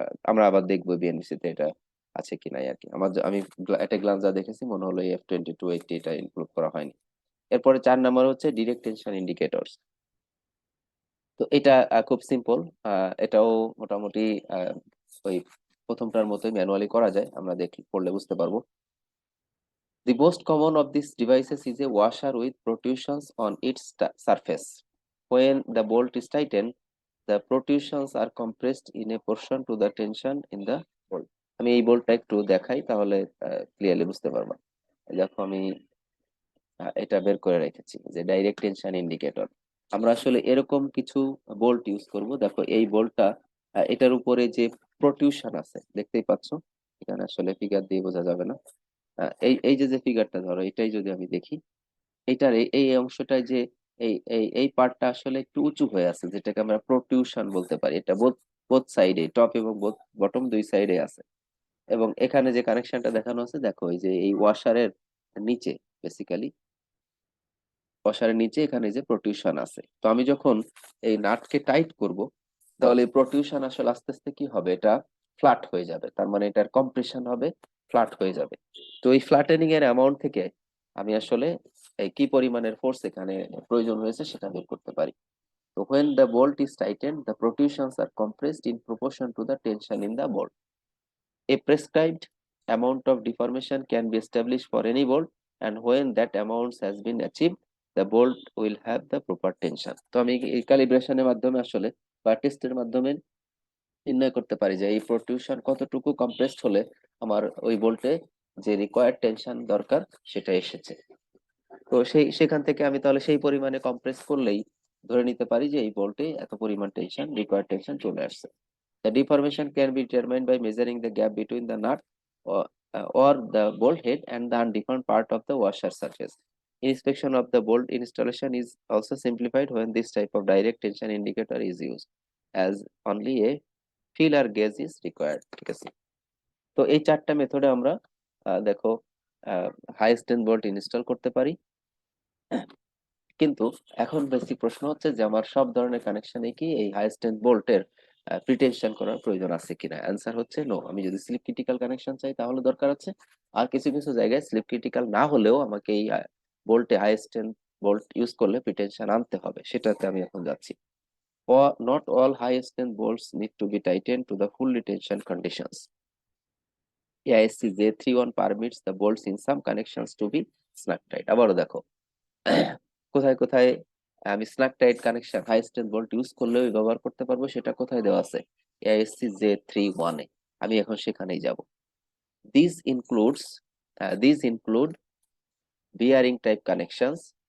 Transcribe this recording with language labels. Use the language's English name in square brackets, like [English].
[Bangla] আমরা আবার দেখবো বিএনবিসি তে এটা আছে কি নাই আর কি। আমি একটা গ্লান্স যা দেখেছি মনে হলো F2280 এটা ইনক্লুড করা হয়নি। এরপরে 4 নাম্বার হচ্ছে ডিরেক্ট টেনশন ইন্ডিকেটরস। তো এটা খুব সিম্পল, এটাও মোটামুটি আহ, ওই প্রথমটার মতোই ম্যানুয়ালি করা যায়, আমরা পড়লে বুঝতে পারবো। [English] The most common of these devices is a washer with protrusions on its surface. When the bolt is tightened, the protrusions are compressed in a portion to the tension in the bolt. [Bangla] আমি এই বোল্টটা একটু দেখাই, তাহলে clearly বুঝতে পারবা। দেখো আমি এটা বের করে রেখেছি, যে ডাইরেক্ট টেনশন ইন্ডিকেটর। আমরা আসলে এরকম কিছু বোল্ট ইউজ করব। দেখো এই বোল্টটা, এটার উপরে যে প্রটিউশন আছে দেখতেই পাচ্ছ, এখানে আসলে ফিগার দিয়ে বোঝা যাবে না। এই এই যে যে ফিগারটা ধরো, এটাই যদি আমি দেখি, এইটার এই অংশটায় যে এই এই এই পার্টটা আসলে একটু উঁচু হয়ে আছে, যেটাকে আমরা প্রটিউশন বলতে পারি। এটা বোথ বোথ সাইডে, টপ এবং বটম দুই সাইডে আছে। এবং এখানে যে কানেকশনটা দেখানো আছে, দেখো এই যে এই ওয়াশারের নিচে, বেসিক্যালি ওয়াশারের নিচে এখানে যে প্রটিউশন আছে। তো আমি যখন এই নাটকে টাইট করব, তাহলে এই প্রটিউশন আসলে আস্তে আস্তে কি হবে, এটা ফ্ল্যাট হয়ে যাবে, তার মানে এটার কম্প্রেশন হবে, ফ্ল্যাট হয়ে যাবে। তো এই ফ্ল্যাটেনিং এর অ্যামাউন্ট থেকে আমি আসলে এই কি পরিমাণের ফোর্স এখানে প্রয়োজন হয়েছে সেটা বের করতে পারি। [English] তো when the bolt is tightened, the protrusions are compressed in proportion to the tension in the bolt. A prescribed amount of deformation can be established for any bolt, and when that amount has been achieved, the bolt will have the proper tension. [Bangla] তো আমি এই ক্যালিব্রেশনের মাধ্যমে আসলে বা টেস্টের মাধ্যমে নির্ণয় করতে পারি যে এই প্রোট্রুশন কতটুকু কম্প্রেসড হলে আমার ওই বোল্টে যে রিকোয়ার্ড টেনশন দরকার সেটা এসেছে। তো সেখান থেকে আমি তাহলে সেই পরিমাণে কম্প্রেস করলেই ধরে নিতে পারি যে এই বোল্টে এত পরিমাণ টেনশন, রিকোয়ার্ড টেনশন চলে আসছে। [English] The deformation can be determined by measuring the gap between the nut or the bolt head and the undeformed part of the washer surface. Inspection of the bolt installation is also simplified when this type of direct tension indicator is used, as only a feeler gauge is required, [Bangla] ঠিক আছে। তো এই চারটা মেথডে আমরা দেখো high strength bolt install করতে পারি। কিন্তু এখন বেসিক প্রশ্ন হচ্ছে যে আমার সব ধরনের কানেকশনে কি এই হাই স্ট্রেন্থ বোল্টের প্রিটেনশন করার প্রয়োজন আছে কিনা? অ্যান্সার হচ্ছে নো। আমি যদি স্লিপ ক্রিটিক্যাল কানেকশন চাই তাহলে দরকার আছে, আর কিছু কিছু জায়গায় স্লিপ ক্রিটিক্যাল না হলেও আমাকে এই বোল্টে হাই স্ট্রেন্থ বোল্ট ইউজ করলে প্রিটেনশন আনতে হবে, সেটাতে আমি এখন যাচ্ছি। [English] Not all high strength bolts need to be tightened to the full tension conditions. AISC J31 permits the bolts in some connections to be snug tight. [Bangla] আবারও দেখো কোথায় কোথায় আমি snack tight connection high strength bolt use করলেও ব্যবহার করতে পারবো, সেটা কোথায় দেওয়া আছে? [English] AISC J31 এ। [Bangla] আমি এখন সেখানেই যাব। [English] this includes this include bearing type connections,